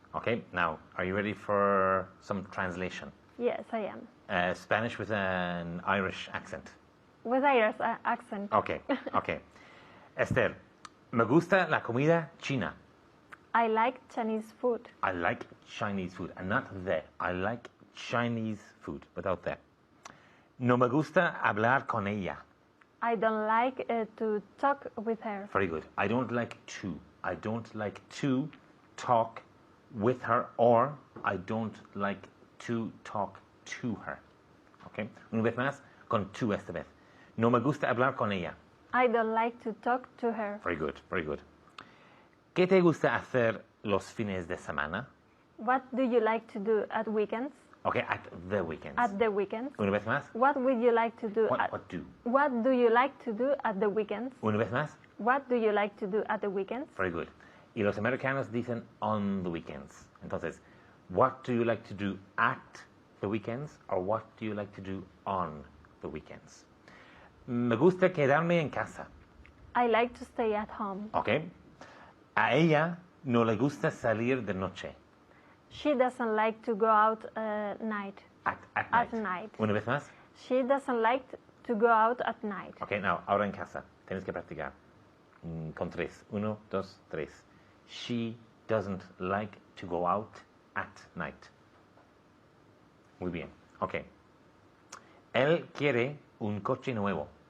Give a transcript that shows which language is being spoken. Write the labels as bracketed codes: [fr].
[en] Okay, now, are you ready for some translation? Yes, I am. Spanish with an Irish accent. With Irish accent. Okay, okay. [es] Esther, me gusta la comida china. [en] I like Chinese food. I like Chinese food, and not the. I like Chinese food, without the. [es] No me gusta hablar con ella. [en] I don't like to talk with her. Very good. I don't like to. I don't like to talk with her, or I don't like to talk to her. Okay. [es] Una vez más, con tú esta vez. No me gusta hablar con ella. [en] I don't like to talk to her. Very good, very good. [es] ¿Qué te gusta hacer los fines de semana? [en] What do you like to do at weekends? Okay, at the weekends. At the weekends. [es] Una vez más. [en] What would you like to do? What do? What do you like to do at the weekends? [es] Una vez más. [en] What do you like to do at the weekends? Very good. [es] Y los americanos dicen [en] on the weekends. Entonces, what do you like to do at the weekends, or what do you like to do on the weekends? [es] Me gusta quedarme en casa. [en] I like to stay at home. Okay. [es] A ella no le gusta salir de noche. [en] She doesn't like to go out night. At At night. night. [es] Una vez más. [en] She doesn't like to go out at night. Okay, now, [es] ahora en casa. Tienes que practicar. Con 3. 1, 2, 3. [en] She doesn't like to go out at night. [es] Muy bien. Okay. Él quiere un coche nuevo.